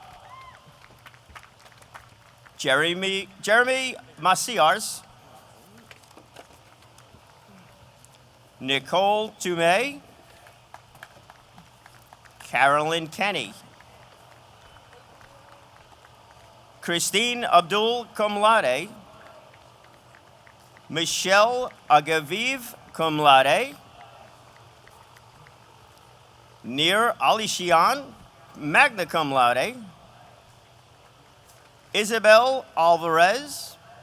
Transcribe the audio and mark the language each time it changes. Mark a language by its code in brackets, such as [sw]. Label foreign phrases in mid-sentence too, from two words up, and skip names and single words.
[en] Jeremy Maciars. Nicole Toomey. Carolyn Kenny. Christine Abdul [la] cum laude. [en] Michelle Agaviv [la] cum laude. [en] Nir Alishian, [la] magna cum laude. [en] Isabel Alvarez.